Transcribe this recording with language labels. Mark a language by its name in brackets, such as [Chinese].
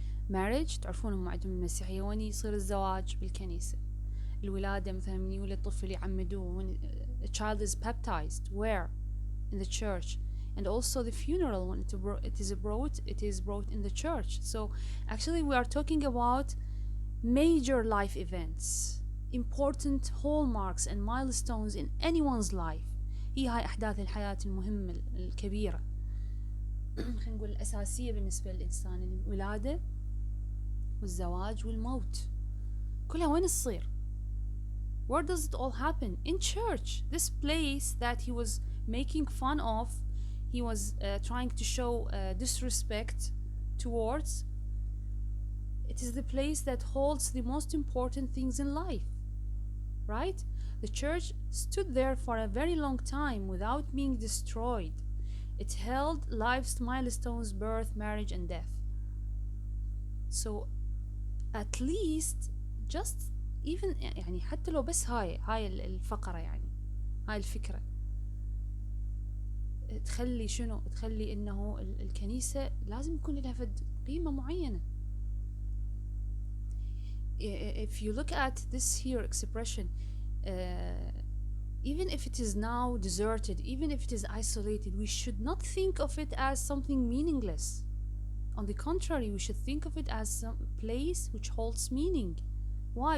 [Arabic] Marriage, تعرفون هم عندهم المسيحية وين يصير الزواج؟ بالكنيسة. الولادة مثلا من يولد طفل يعمدوه. [English] When a child is baptized, where? In the church. And also the funeral, when it is brought in the church. So actually we are talking about major life events, important hallmarks and milestones in anyone's life. [Arabic] هاي أحداث الحياة المهمة الكبيرة. خلينا نقول الأساسية بالنسبة للإنسان: الولادة والزواج والموت. كلها وين تصير؟ [English] Where does it all happen? In church. This place that he was making fun of, he was trying to show disrespect towards. It is the place that holds the most important things in life, right? The church stood there for a very long time without being destroyed. It held life's milestones: birth, marriage, and death. So at least just even [Arabic] يعني حتى لو بس هاي الفقرة، يعني هاي الفكرة تخلي شنو؟ تخلي انه الكنيسة لازم يكون لها فد قيمة معينة. [English] If you look at this here expression, even if it is now deserted, even if it is isolated, we should not think of it as something meaningless. On the contrary, we should think of it as some place which holds meaning. Why?